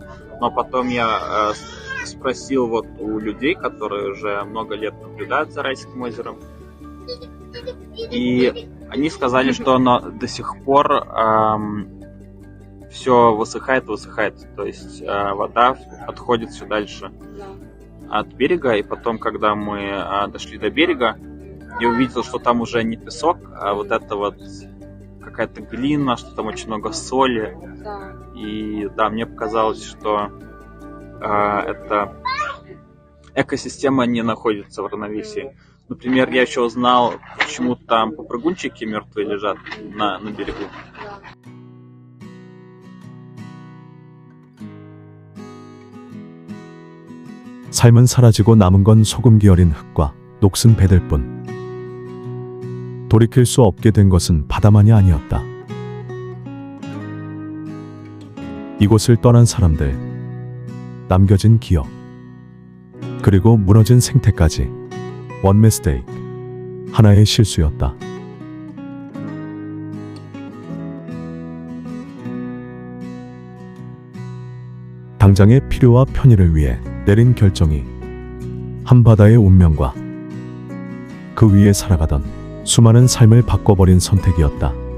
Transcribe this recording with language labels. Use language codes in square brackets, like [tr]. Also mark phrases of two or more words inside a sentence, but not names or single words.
[ru] Но потом я спросил вот у людей, которые уже много лет наблюдают за Аральским озером, и они сказали, что оно до сих пор все высыхает, то есть вода отходит все дальше от берега, и потом, когда мы дошли до берега, я увидел, что там уже не песок, а вот это вот какая-то глина, что там очень много соли. И да, мне показалось, что эта экосистема не находится в равновесии. Например, я еще узнал, почему там попрыгунчики мертвые лежат на берегу. [ko] 삶은 사라지고 남은 건 소금 기어린 흙과 녹슨 배들뿐. 돌이킬 수 없게 된 것은 바다만이 아니었다. 이곳을 떠난 사람들, 남겨진 기억, 그리고 무너진 생태까지. [en] One mistake, [ko] 하나의 실수였다. 당장의 필요와 편의를 위해 내린 결정이 한바다의 운명과 그 위에 살아가던 수많은 삶을 바꿔버린 선택이었다.